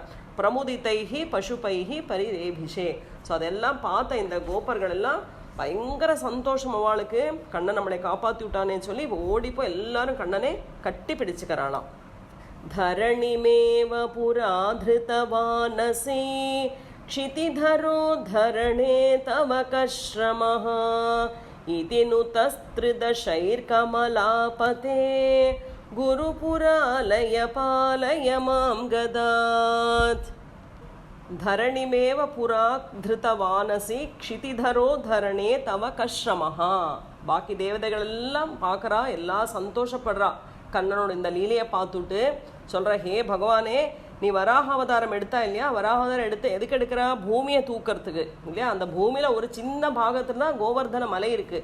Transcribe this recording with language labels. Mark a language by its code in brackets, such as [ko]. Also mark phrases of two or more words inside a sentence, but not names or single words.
[sa] प्रमुदितैः पशुपैः परिरेभिषे. [ta] ஸோ அதெல்லாம் பார்த்த இந்த கோபர்கள் எல்லாம் பயங்கர சந்தோஷம். அவளுக்கு கண்ணன் நம்மளை காப்பாற்றி விட்டானேன்னு சொல்லி ஓடிப்போ எல்லாரும் கண்ணனை கட்டி பிடிச்சுக்கிறாளாம். [sa] धरणिमेव पुरा धृतवानसि क्षितिधरो धरणे तव कश्रमः इति नुतस्त्रिदशैर्कमलापते गुरुपुरालय पालय मां गदात्. धरणिमेव पुरा धृतवानसी क्षितिधरो धरणे तव कश्रमः. [ta] பாக்கி தேவதைகளெல்லாம் பார்க்குறா, எல்லாம் சந்தோஷப்படுறா. கண்ணனோட இந்த லீலையை பார்த்துட்டு சொல்கிற, ஹே பகவானே, நீ வராக அவதாரம் எடுத்தா இல்லையா, வராக அவதாரம் எடுத்து எதுக்கு எடுக்கிறா, பூமியை தூக்கிறதுக்கு இல்லையா. அந்த பூமியில் ஒரு சின்ன பாகத்தில் தான் கோவர்தன மலை இருக்குது.